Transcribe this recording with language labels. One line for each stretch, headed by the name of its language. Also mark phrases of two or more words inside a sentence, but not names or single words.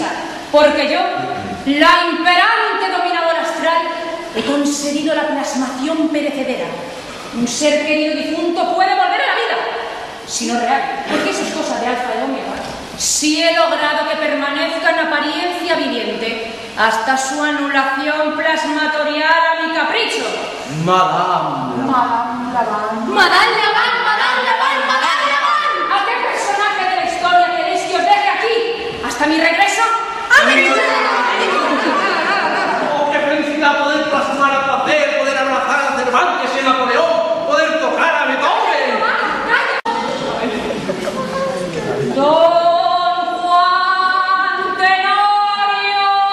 Spanish: Porque yo, la imperante dominadora astral, he conseguido la plasmación perecedera. Un ser querido difunto puede volver a la vida, si no real, porque eso es cosa de Alfa y Omega. Si he logrado que permanezca en apariencia viviente hasta su anulación plasmatorial a mi capricho. Madame Laván. Madame Laván. Madame Laván, Madame Laván, Madame Laván. ¿A qué personaje de la historia queréis que os deje aquí? ¿Hasta mi regreso? ¡A mi ¡Oh, qué felicidad poder plasmar a placer, poder abrazar a Cervantes y a Napoleón, poder tocar a Beethoven! Don Juan Tenorio.